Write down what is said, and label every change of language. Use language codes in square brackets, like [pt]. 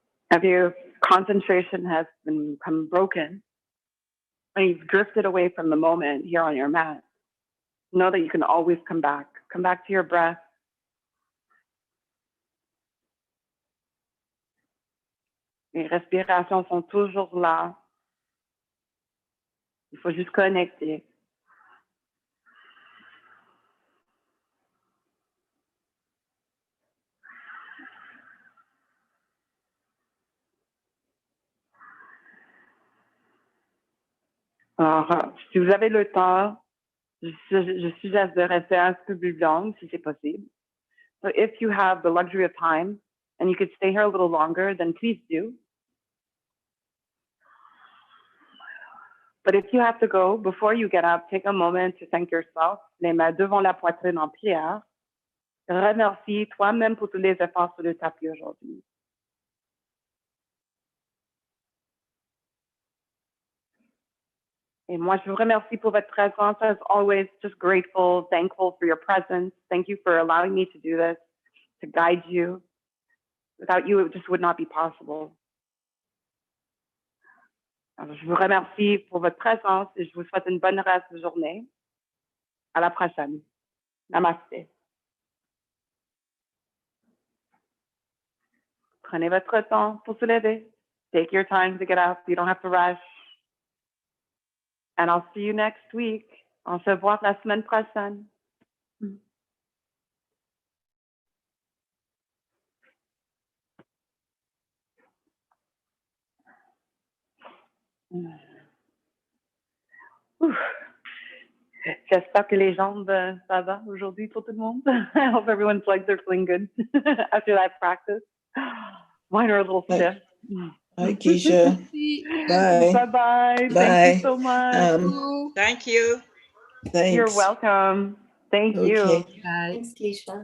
[en] If your concentration has become broken and you've drifted away from the moment here on your mat, Know that you can always come back. Come back to your breath. [fr] Les respirations sont toujours là. Il faut juste connecter. Alors, si vous avez le temps, je suggère de rester un peu plus long si c'est possible. [en] So if you have the luxury of time and you could stay here a little longer, then please do. But if you have to go, before you get up, take a moment to thank yourself. [fr] Les mains devant la poitrine en prière. Remercie toi-même pour tous les efforts sur le tapis aujourd'hui. Et moi, je vous remercie pour votre présence. [en] As always, just grateful, thankful for your presence. Thank you for allowing me to do this, to guide you. Without you, it just would not be possible. [fr] Alors, je vous remercie pour votre présence et je vous souhaite une bonne reste de journée. À la prochaine. Namaste. Prenez votre temps pour se lever. [en] Take your time to get up. You don't have to rush. And I'll see you next week. [fr] On se voit la semaine prochaine. Ouf. J'espère que les jambes, ça va aujourd'hui pour tout le monde. [en] I hope everyone's legs are feeling good after that practice. Mine are a little stiff. Hi, Keisha. Bye. Bye-bye. Thank you so much. Thank you. Thanks. You're welcome. Thank you. Thanks, Keisha.